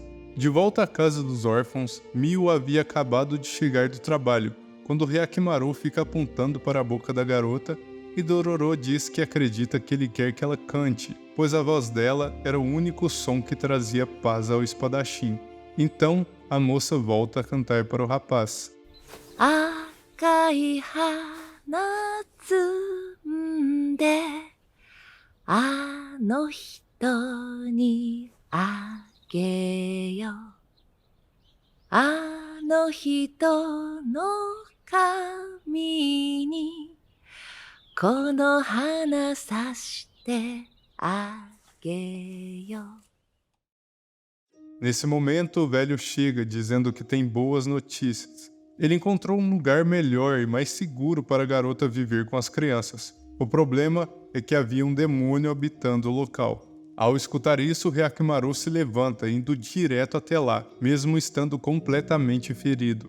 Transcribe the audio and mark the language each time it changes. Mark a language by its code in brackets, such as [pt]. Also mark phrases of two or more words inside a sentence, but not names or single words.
[pt] De volta à casa dos órfãos, Mio havia acabado de chegar do trabalho, quando Hyakimaru fica apontando para a boca da garota e Dororo diz que acredita que ele quer que ela cante, pois a voz dela era o único som que trazia paz ao espadachim. Então, a moça volta a cantar para o rapaz. [ja] 赤い花摘んであの人にあげよあの人の髪にこの花さしてあげよ [pt] Nesse momento, o velho chega dizendo que tem boas notícias. Ele encontrou um lugar melhor e mais seguro para a garota viver com as crianças. O problema é que havia um demônio habitando o local. Ao escutar isso, Hyakimaru se levanta, indo direto até lá, mesmo estando completamente ferido.